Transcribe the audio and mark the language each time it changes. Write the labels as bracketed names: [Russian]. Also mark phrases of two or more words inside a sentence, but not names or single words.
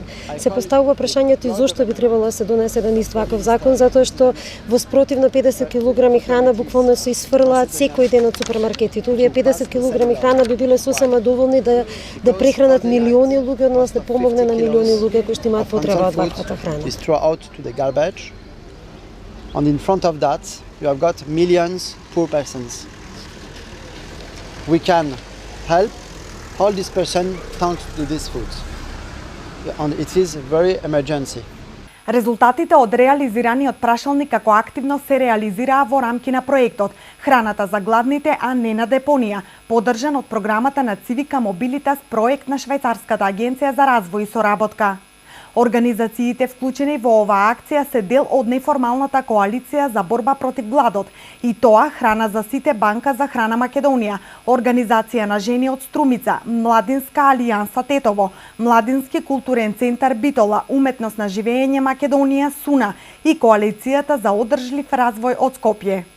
[Macedonian] Се поставува прашањето и зошто би требало да се донесе еден ист ваков закон, затоа што во спротив на 50 килограми храна буквално се исфрлаат секој ден од супермаркетите. Овие 50 килограми храна би биле сосема доволни да прехранат милиони луѓе, односно да помогне на милиони луѓе кои што имаат потреба од ваквата храна. [English] And in front of that, you have got millions poor persons. We can help all these persons thanks to this food. And it is very emergency. [Macedonian] Резултатите од реализираниот прашалник како активно се реализираа во рамки на проектот "Храната за гладните, а не на депонија", поддржан од програмата на Цивика Мобилитас, проект на Швајцарската агенција за развој и соработка. Организациите вклучени во оваа акција се дел од неформалната коалиција за борба против гладот, и тоа Храна за сите, Банка за храна Македонија, Организација на жени од Струмица, Младинска алијанса Тетово, Младински културен центар Битола, Уметност на живење Македонија СУНА и Коалицијата за одржлив развој од Скопје.